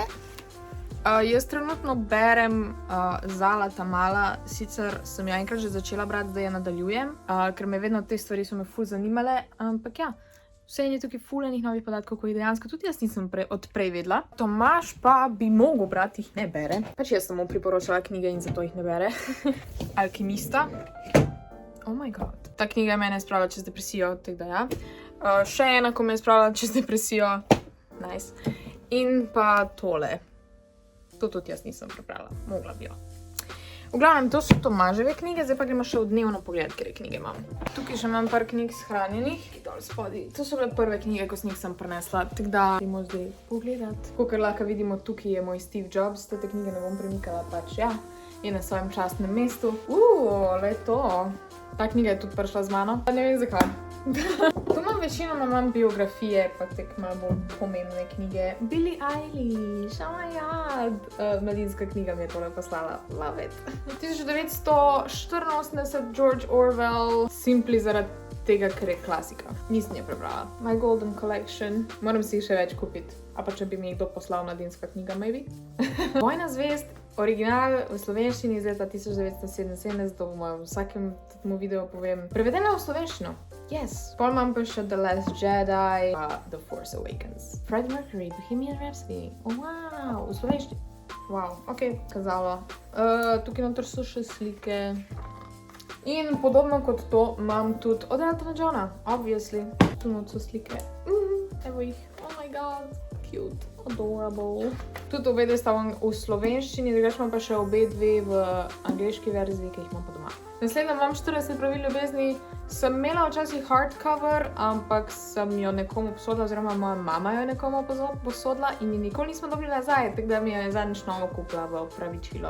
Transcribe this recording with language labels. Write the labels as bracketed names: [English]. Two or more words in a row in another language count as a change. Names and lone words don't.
[Slovenian] Jaz trenutno berem Zala Tamala, sicer sem jo enkrat že začela brati, zdaj jo nadaljujem, ker me vedno te stvari so me ful zanimale, ampak ja, vse je tukaj ful enih novih podatkov, ko jih dejansko tudi jaz nisem odprej vedela. Tomaž pa bi mogel brati, jih ne bere. Pač jaz sem mu priporočala knjige in zato jih ne bere. Alkimista. [English] Oh my god. [Slovenian] Ta knjiga mene je spravila čez depresijo, tako da ja. Še ena, ko me je spravila čez depresijo. Nice. In pa tole. To tudi jaz nisem prebrala, mogla bi jo. V glavnem, to so Tomaževe knjige, zdaj pa gremo še v dnevno pogled, kjer knjige imam. Tukaj še imam par knjig shranjenih, ki dol spodaj. To so bile prve knjige, ko sem jih sem prinesla, tako da gremo zdaj pogledat. Kakor lahko vidimo, tukaj je moj Steve Jobs, te knjige ne bom premikala, pač ja, je na svojem častnem mestu. Le to. Ta knjiga je tudi prišla z mano, pa ne vem zakaj. Tu večinoma imam biografije, pa tek malo bolj pomembne knjige. Billie Eilish, [English] oh my god. [Slovenian] Mladinska knjiga mi je tole poslala, [English] love it. [Slovenian] 1984, George Orwell, simply zaradi tega, ker je klasika. Nisem je prebrala. My Golden Collection, moram si še več kupiti. A pa če bi mi kdo poslal mladinska knjiga, maybe. Vojna zvezd, original v slovenščini iz leta 1977, to v vsakem videu povem. Prevedeno v slovenščino. Yes. Pol imam pa še The Last Jedi, The Force Awakens. Freddie Mercury, Bohemian Rhapsody. Wow, v slovenščini. Wow, ok, kazalo. Tukaj noter so še slike. In podobno kot to imam tudi od Eltona Johna, obviously. Tu noter so slike. Evo jih, [English] oh my god. Cute, adorable. [Slovenian] Tudi obe dve sta v slovenščini, drugače imam pa še obe dve v angleški verziji, ki jih imam pa doma. Naslednja imam 40 pravil ljubezni. Sem imela včasih hardcover, ampak sem jo nekomu posodila, oziroma moja mama jo nekomu posodila in ji nikoli nismo dobili nazaj, tako da mi jo je zadnjič novo kupila v opravičilo.